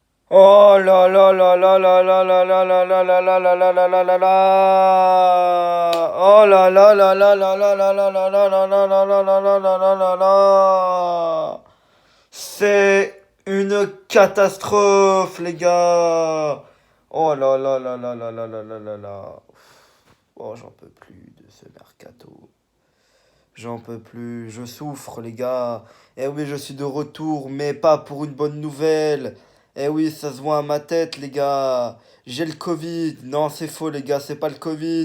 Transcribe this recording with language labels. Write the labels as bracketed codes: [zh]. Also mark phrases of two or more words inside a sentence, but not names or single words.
[fr] Oh là là là là là là là là là là là là là là là là là là. Oh là là là là là là là là là là là là là là là là là là là. C'est une catastrophe, les gars. Oh là là là là là là là là là là. Oh, j'en peux plus de ce mercato. J'en peux plus, je souffre les gars. Eh oui, je suis de retour, mais pas pour une bonne nouvelle. Eh oui, ça se voit à ma tête les gars. J'ai le Covid. Non, c'est faux les gars, c'est pas le Covid.